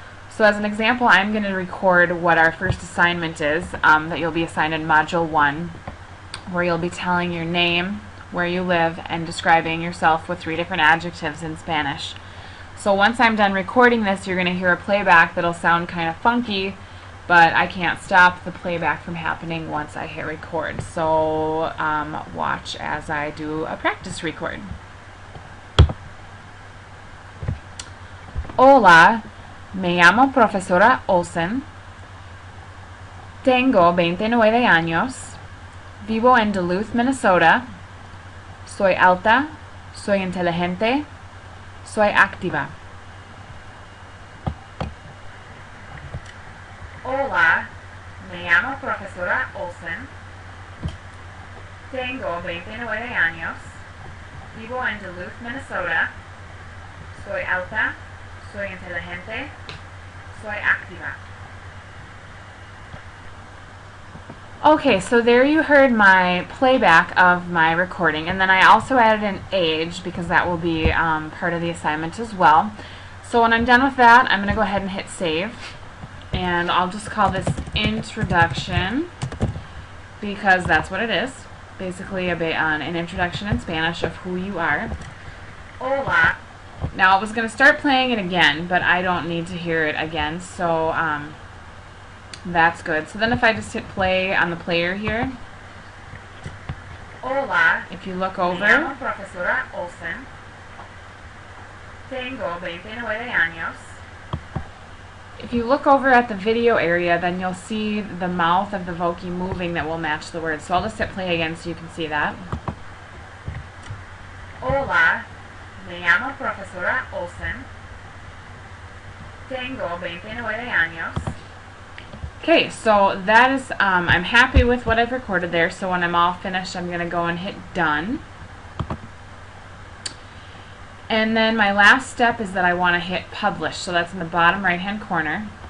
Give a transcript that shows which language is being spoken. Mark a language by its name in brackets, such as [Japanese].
[English] So as an example, I'm going to record what our first assignment is, that you'll be assigned in Module 1, where you'll be telling your name, where you live, and describing yourself with 3 different adjectives in Spanish. So once I'm done recording this, you're going to hear a playback that'll sound kind of funky, but I can't stop the playback from happening once I hit record. So watch as I do a practice record. [Spanish] Hola, me llamo Profesora Olson. Tengo 29 años. Vivo en Duluth, Minnesota. Soy alta, soy inteligente, soy activa. Hola, me llamo Profesora Olson. Tengo 29 años. Vivo en Duluth, Minnesota. Soy alta, soy inteligente, soy activa. [English] Okay, so there you heard my playback of my recording, and then I also added an age because that will be part of the assignment as well. So when I'm done with that, I'm going to go ahead and hit save, and I'll just call this introduction because that's what it is. basically an introduction in Spanish of who you are. [Spanish] Hola. [English] Now I was going to start playing it again, but I don't need to hear it again, so that's good. So then if I just hit play on the player here, [Spanish] Hola. [English] if you look [Spanish] Me [English] over, [Spanish] llamo profesora Olson. Tengo 29 años. [English] if you look over at the video area, then you'll see the mouth of the Voki moving that will match the words. So I'll just hit play again so you can see that. [Spanish] Hola. Me llamo profesora Olson. Tengo 29 años. [English] Okay, so that is, I'm happy with what I've recorded there, so when I'm all finished, I'm going to go and hit done. And then my last step is that I want to hit publish, so that's in the bottom right hand corner.